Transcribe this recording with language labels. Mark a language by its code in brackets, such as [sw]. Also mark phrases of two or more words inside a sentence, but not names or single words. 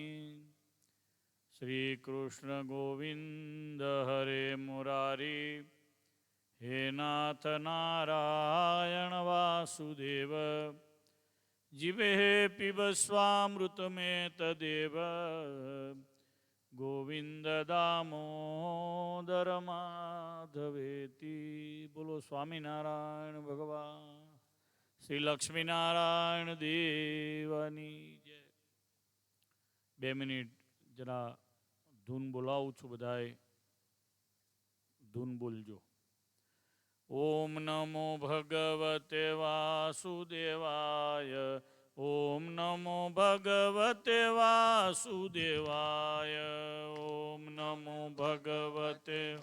[sa] श्रीकृष्ण गोविन्द हरे मुरारी, हे नाथ नारायण वासुदेव, जीवेः पिबस्वामृतमेतदेव, गोविंद दामोदर माधवेति। [gu] બોલો સ્વામીનારાયણ ભગવાન શ્રી લક્ષ્મીનારાયણ દેવની જય। 2 મિનિટ જરા ધૂન બોલાવું છું, બધાએ ધૂન બોલજો. [sa] ઓમ નમો ભગવતે વાસુદેવાય, ઓમ નમો ભગવતે વાસુદેવાય, ઓમ નમો ભગવતે